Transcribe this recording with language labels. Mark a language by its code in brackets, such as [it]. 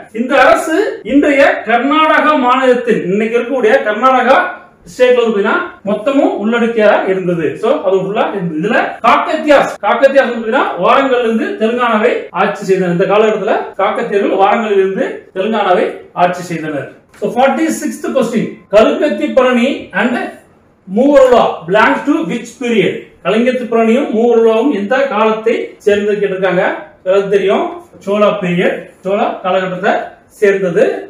[ta] இந்த அரசு இன்றைய கர்நாடகா மாநிலத்தில் இன்னைக்கு இருக்கக்கூடிய கர்நாடகா ஸ்டேட்ல வந்து மொத்தமும் உள்ளடக்கியா இருந்தது. சோ அது ஃபுல்லா இருந்தது. இதுல காக்கத்தியாஸ் வந்து வாரங்கல்ல இருந்து தெலுங்கானாவை ஆட்சி செய்தனர். இந்த காலகட்டத்துல காக்கத்தியர்கள் வாரங்கல்ல இருந்து தெலுங்கானாவை ஆட்சி செய்தனர். [en] So 46th question, Kalingathu Parani and Moovarula belongs to which period? [ta] கலிங்கத்து பரணியும் மூவருலாவும் எந்த காலத்தை சேர்ந்து கேட்டிருக்காங்க. தெரியும், சோழா பீரியட், சோழா காலகட்டத்தை சேர்ந்தது.